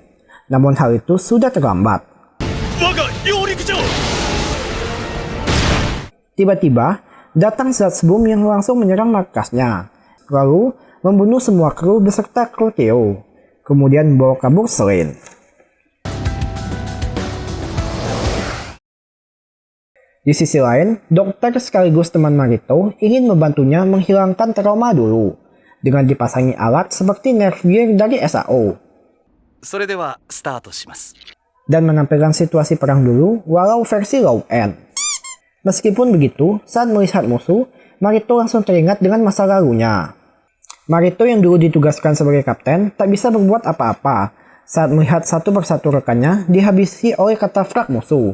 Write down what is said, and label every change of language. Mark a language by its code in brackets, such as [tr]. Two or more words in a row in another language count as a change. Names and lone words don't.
[id] Namun hal itu sudah terlambat. Tiba-tiba, datang Zatsboom yang langsung menyerang markasnya, lalu membunuh semua kru beserta Cruteo, kemudian membawa kabur Swain. Di sisi lain, dokter sekaligus teman Marito ingin membantunya menghilangkan trauma dulu dengan dipasangi alat seperti [en] nerve gear [id] dari SAO [ja] それではスタートします。 [id] dan menampilkan situasi perang dulu walau versi [en] low end. [id] Meskipun begitu, saat melihat musuh, Marito langsung teringat dengan masa lalunya. Marito yang dulu ditugaskan sebagai kapten tak bisa berbuat apa-apa saat melihat satu persatu rekannya dihabisi oleh katafrak musuh.